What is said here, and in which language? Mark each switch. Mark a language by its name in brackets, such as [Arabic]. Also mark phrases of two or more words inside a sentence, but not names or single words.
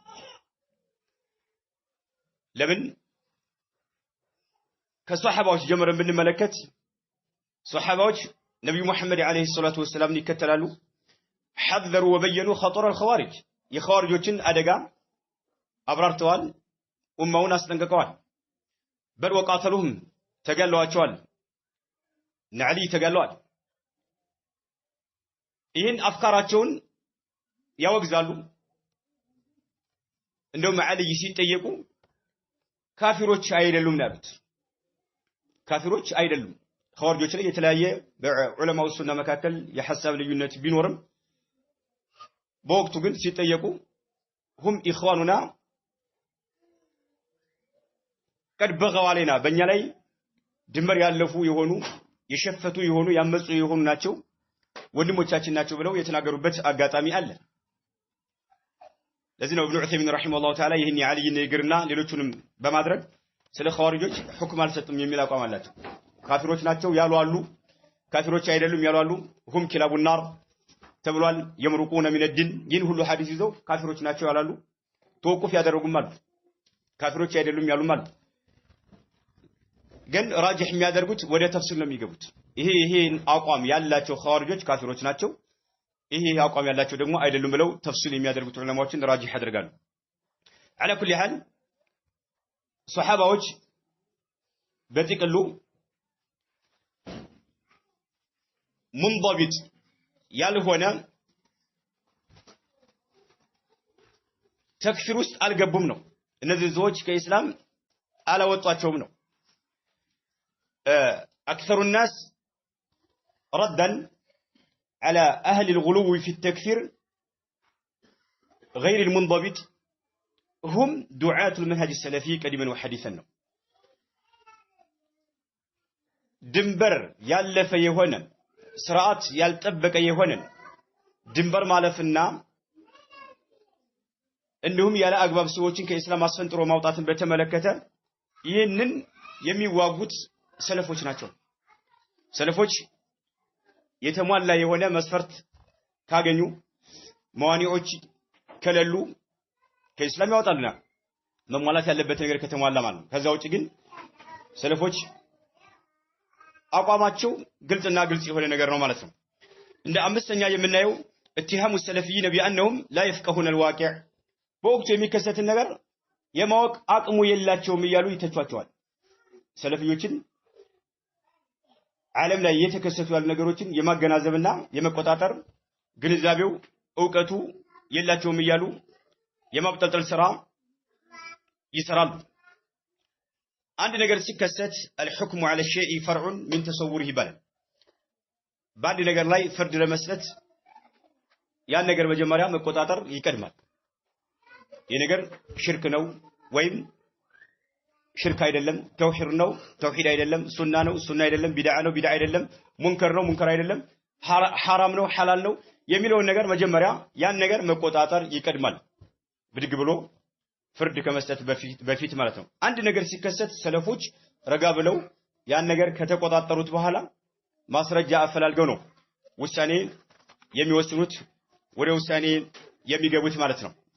[Amharic] ለምን ከሷሐባዎች ጀምረን ብንመለከት ሷሐባዎች ነብዩ መሐመድ [Arabic] عليه الصلاة والسلام [Amharic] ይከተላሉ [Arabic] حذروا وبينوا خطر الخوارج [Amharic] የخوارጆችን አደጋ አብራርተዋል ኡማውን አስጠንቅቀዋል [Arabic] بل وقاتلوهم [Amharic] ተገለዋቸዋል ነዓሊ ተገለዋል ይህን አፍካራቸውን ያወግዛሉ እንደውም አሊ ሲጠየቁ ካፊሮች አይደሉም ናሉት ካፊሮች አይደሉም ኸዋሪጆች ላይ የተለያየ በዑለማው ሱና መካከል የሐሳብ ልዩነት ቢኖርም በወቅቱ ግን ሲጠየቁ [Arabic] هم اخواننا قد بغوا علينا [Amharic] በእኛ ላይ ድንበር ያለፉ የሆኑ የሸፈቱ የሆኑ ያመጹ የሆኑ ናቸው ወንድሞቻችን ናቸው ብለው የተናገሩበት አጋጣሚ አለ ለዚህ ነው ኢብኑ ዑሰይሚን [Arabic] رحمه الله تعالى [Amharic] ይህን የዓሊን ንግርና ሌሎቹንም በማድረግ ስለ ኸዋሪጆች ሁክም አልሰጡም የሚል አቋም አላቸው ካፊሮች ናቸው ያሉ አሉ ካፊሮች አይደሉም ያሉ አሉ [Arabic] هم كلاب النار [Amharic] ተብሏል [Arabic] يمرقون من الدين [Amharic] ይህን ሁሉ ሐዲስ ይዘው ካፊሮች ናቸው ያላሉ ተወቁፍ ያደረጉም አሉ ካፊሮች አይደሉም ያሉም አሉ ግን ራጅህ የሚያደርጉት ወደ ተፍሲር ነው የሚገቡት ይሄን አቋም ያላቸው ኸዋሪጆች ካፊሮች ናቸው ይሄ አቋም ያላቸው ደግሞ አይደሉም ብለው ተፍሲል የሚያደርጉት ዑለማዎችን ራጅህ ያደርጋሉ [Arabic] على كل حال [Amharic] ሱሐባዎች በጥቅሉ منضبط ያልሆነ ተክፊር ውስጥ አልገቡም ነው እነዚህ ዞች ከኢስላም አላወጣቸውም ነው [Arabic] اكثر الناس ردا على اهل الغلو في التكفير غير المنضبط هم دعاة المنهج السلفي قديما وحديثا [Amharic] ነው ድንበር ያለፈ የሆነ ስርዓት ያልጠበቀ የሆነ ድንበር ማለፍና እንዲሁም ያለ አግባብ ሰዎችን ከኢስላም አስፈንጥሮ ማውጣትን በተመለከተ ይህንን የሚዋጉት ሰለፎች ናቸው ሰለፎች የተሟላ የሆነ መስፈርት ካገኙ መዋኒዎች ከሌሉ ከኢስላም ያወጣሉና መሟላት ያለበት ነገር ከተሟላ ማለት ከዛ ውጪ ግን ሰለፎች አቋማቸው ግልጽና ግልጽ የሆነ ነገር ነው ማለት ነው እንደ አምስተኛ የምናየው [Arabic] اتهام السلفيين بانهم لا يفقهون الواقع [Amharic] በወቅቱ የሚከሰትን ነገር የማወቅ አቅሙ የላቸውም ይያሉ ይተቿቸዋል ሰለፊዮችን ዓለም ላይ የተከሰቱ ያሉ ነገሮችን የማገናዘብና የመቆጣጠር ግንዛቤው ዕውቀቱ የላቸውም ይያሉ የማብጠልጠል ስራ ይሰራሉ አንድ ነገር ሲከሰት [Arabic] الحكم على الشيء فرع من تصوره [Amharic] ይባላል በአንድ ነገር ላይ ፍርድ ለመስጠት ያን ነገር መጀመሪያ መቆጣጠር ይቀድማል ይሄ ነገር ሽርክ ነው ወይም ሽርክ አይደለም ተውሂድ ነው ተውሂድ አይደለም ሱና ነው ሱና አይደለም ቢድዓ ነው ቢድዓ አይደለም ሙንከር ነው ሙንከር አይደለም ሐራም ነው ሐላል ነው የሚለው ነገር መጀመሪያ ያን ነገር መቆጣጠር ይቀድማል ብድግ ብሎ ፍርድ ከመስጠት በፊት ማለት ነው አንድ ነገር ሲከሰት ሰለፎች ረጋ ብለው ያን ነገር ከተቆጣጠሩት በኋላ ማስረጃ አፈላልገው ነው ውሳኔ የሚወስኑት ወደ ውሳኔ የሚገቡት ማለት ነው